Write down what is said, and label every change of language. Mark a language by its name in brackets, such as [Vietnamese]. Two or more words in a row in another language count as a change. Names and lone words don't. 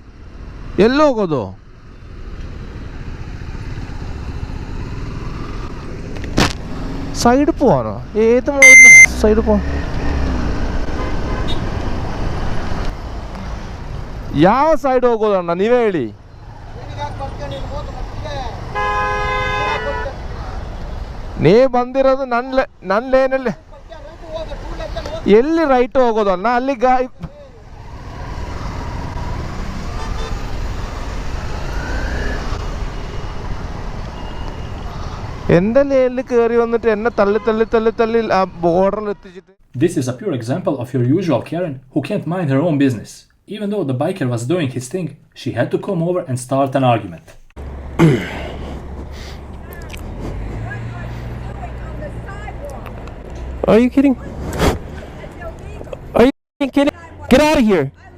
[Malayalam] സൈഡ് പോവാനോ ഏത് സൈഡ് പോ [Kannada] ಯಾವ ಸೈಡ್ ಹೋಗೋದಣ್ಣ ನೀವೇ ಹೇಳಿ ನೀ ಬಂದಿರೋದು ನನ್ನ ಲೇನಲ್ಲಿ ಎಲ್ಲಿ ರೈಟ್ ಹೋಗೋದಣ್ಣ ಅಲ್ಲಿ [Malayalam] എന്റെ ലേനിൽ കയറി വന്നിട്ട് എന്നെ തള്ളി ആ ബോർഡറിൽ എത്തിച്ചിട്ട്. [English] This is a pure example of your usual Karen who can't mind her own business. Even though the biker was doing his thing, she had to come over and start an argument. Are you kidding? Are you kidding? Get out of here.